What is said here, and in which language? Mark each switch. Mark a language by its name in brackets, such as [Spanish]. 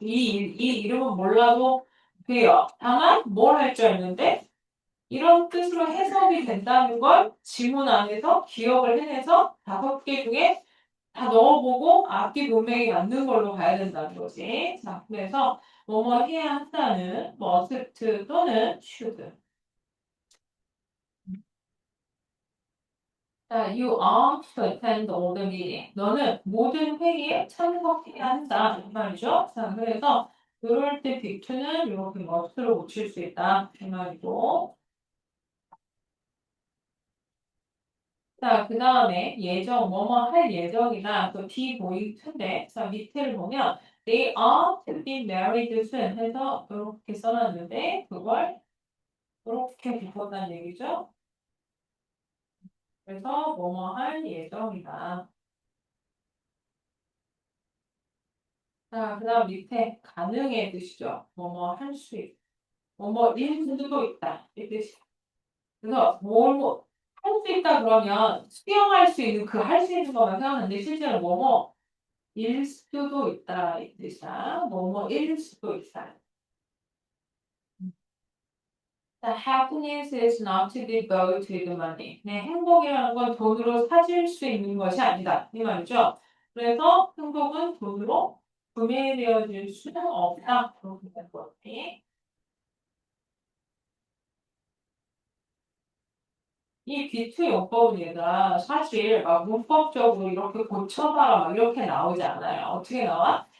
[Korean] 이 이름은 몰라도 돼요. 다만 뭘 할 줄 알는데 이런 뜻으로 해석이 된다는 걸 지문 안에서 기억을 해내서 5개 중에 다 넣어보고 앞뒤 문맥이 맞는 걸로 가야 된다는 거지. 자, 그래서 뭐뭐 해야 한다는 must 또는 should. [English] 자, you are to attend all the meeting. [Korean] 너는 모든 회의에 참석해야 한다. 이 말이죠. 자, 그래서 이럴 때 빅투는 이렇게 must로 붙일 수 있다. 이 말이고. 자, 그 다음에 예정, 뭐뭐 할 예정이다. 또 be going to인데, 자, 밑에를 보면 [English] they are to be married soon [Korean] 해서 이렇게 써놨는데, 그걸 이렇게 바꿨다는 얘기죠. 그래서 뭐뭐 할 예정이다. 자, 그 다음 밑에 가능의 뜻이죠. 뭐뭐 할 수 있다. 뭐뭐 일 수도 있다. 이 뜻이. 그래서 뭘 할 수 있다 그러면 수용할 수 있는 그 할 수 있는 것만 생각하는데 실제로 뭐뭐 일 수도 있다 이 뜻이야. 뭐뭐일 수도 있다. [English] The happiness is not to be bought with money. [Korean] 네, 행복이라는 건 돈으로 사질 수 있는 것이 아니다. 이 말이죠. 그래서 행복은 돈으로 구매되어질 수는 없다. 그렇게 된 거지. 이 비투 용법은 얘가 사실 막 문법적으로 이렇게 고쳐봐라 막 이렇게 나오지 않아요. 어떻게 나와?